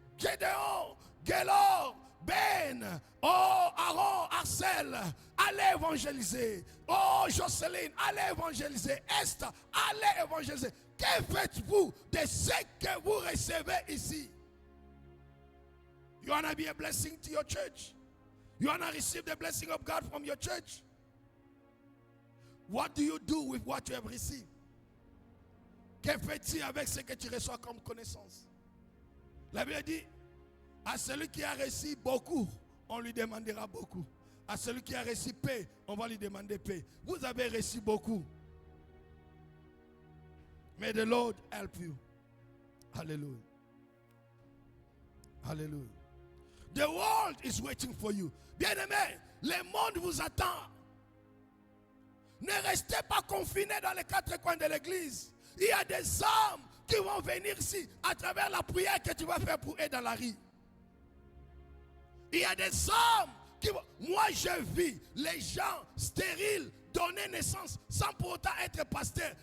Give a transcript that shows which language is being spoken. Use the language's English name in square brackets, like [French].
[French] Gédéon, Gélor, Ben, oh Aaron, Arcel, allez évangéliser. Oh Jocelyne, allez évangéliser. Esther, allez évangéliser. Que faites-vous de ce que vous recevez ici? [English] You want to be a blessing to your church? You want to receive the blessing of God from your church? What do you do with what you have received? [French] Que fais-tu avec ce que tu reçois comme connaissance? La Bible dit, à celui qui a reçu beaucoup, on lui demandera beaucoup. À celui qui a reçu paix, on va lui demander paix. Vous avez reçu beaucoup. [English] May the Lord help you. Hallelujah. Hallelujah. The world is waiting for you. [French] Bien-aimés, le monde vous attend. Ne restez pas confinés dans les 4 coins de l'église. Il y a des âmes qui vont venir ici à travers la prière que tu vas faire pour eux dans la rue. Il y a des hommes qui... Moi, je vis les gens stériles donner naissance sans pour autant être pasteur.